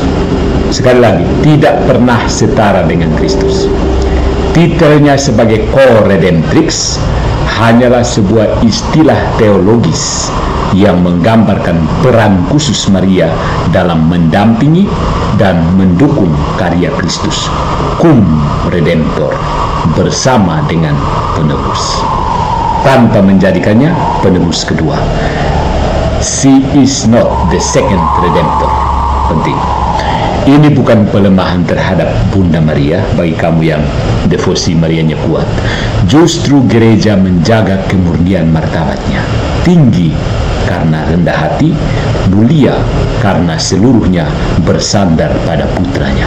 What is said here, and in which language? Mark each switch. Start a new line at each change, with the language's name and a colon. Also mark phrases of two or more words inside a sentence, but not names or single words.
Indonesian: Sekali lagi, tidak pernah setara dengan Kristus. Titelnya sebagai co-redemptrix hanyalah sebuah istilah teologis yang menggambarkan peran khusus Maria dalam mendampingi dan mendukung karya Kristus,
Latin: cum redemptor,
Indonesian: bersama dengan penebus, tanpa menjadikannya penebus kedua.
English: She is not the second redemptor.
Indonesian: Penting. Ini bukan pelemahan terhadap Bunda Maria bagi kamu yang devosi Marianya kuat. Justru gereja menjaga kemurnian martabatnya, tinggi karena rendah hati, mulia karena seluruhnya bersandar pada putranya.